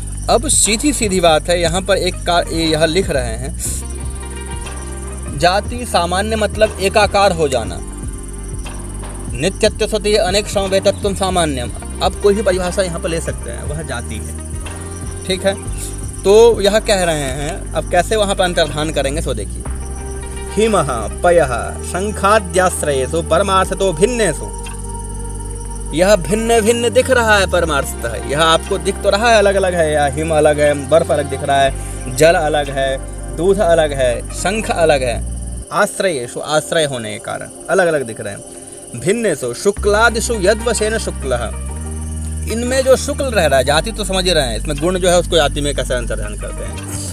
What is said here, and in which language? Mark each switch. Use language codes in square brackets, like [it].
[hi] अब सीधी सीधी बात है, यहाँ पर यह लिख रहे हैं जाति सामान्य मतलब एकाकार हो जाना। [sa] नित्यत्व सति अनेक समवेतत्व सामान्यम। [hi] अब कोई भी परिभाषा यहाँ पर ले सकते हैं, वह जाति है। ठीक है, तो यह कह रहे हैं। अब कैसे वहाँ पर अंतर्धान करेंगे सो देखिए। [sa] हिमः पयः शंखाद्याश्रयेषु परमार्थतो भिन्नेषु। [hi] यह भिन्न भिन्न दिख रहा है परमार्थतः। यह आपको दिख तो रहा है अलग अलग है, या हिम अलग है, बर्फ अलग दिख रहा है, जल अलग है, दूध अलग है, शंख अलग है। आश्रयेषु आश्रय होने के कारण अलग अलग दिख रहे हैं। [sa] भिन्नेषु शुक्लादिषु यद्वशेन शुक्लः। [hi] इनमें जो शुक्ल रह रहा है, जाति तो समझ रहे हैं, इसमें गुण जो है उसको जाति में कैसे अंतर्धान करते हैं।